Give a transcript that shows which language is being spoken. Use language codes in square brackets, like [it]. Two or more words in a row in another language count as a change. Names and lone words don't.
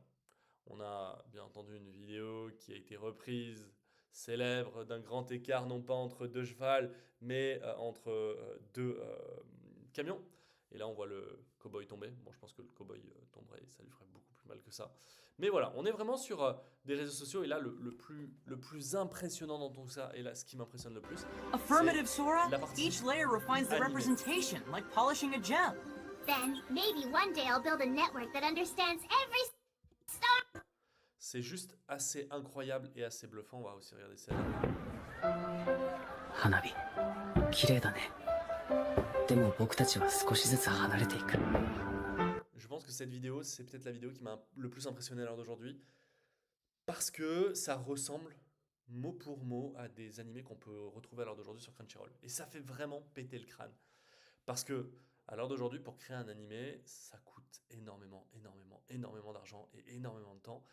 [fr] On a bien entendu une vidéo qui a été reprise, célèbre, d'un grand écart, non pas entre deux chevals, mais entre deux camions. Et là, on voit le cow-boy tomber. Bon, je pense que le cow-boy tomberait, ça lui ferait beaucoup plus mal que ça. Mais voilà, on est vraiment sur des réseaux sociaux. Et là, le plus impressionnant dans tout ça, et là, ce qui m'impressionne le plus, c'est [en] Affirmative, Sora. [fr] la partie [en] Each layer refines the [fr] animée. [en] representation, like polishing a gem. Then maybe one day I'll build a network that understands every star. [fr] C'est juste assez incroyable et assez bluffant. On va aussi regarder celle-là. [ja] 花火綺麗だね。でも僕たちは少しずつ離れていく。 [fr] Je pense que cette vidéo, c'est peut-être la vidéo qui m'a le plus impressionné à l'heure d'aujourd'hui, parce que ça ressemble mot pour mot à des animés qu'on peut retrouver à l'heure d'aujourd'hui sur Crunchyroll. Et ça fait vraiment péter le crâne. Parce que à l'heure d'aujourd'hui, pour créer un animé, ça coûte énormément d'argent et énormément de temps.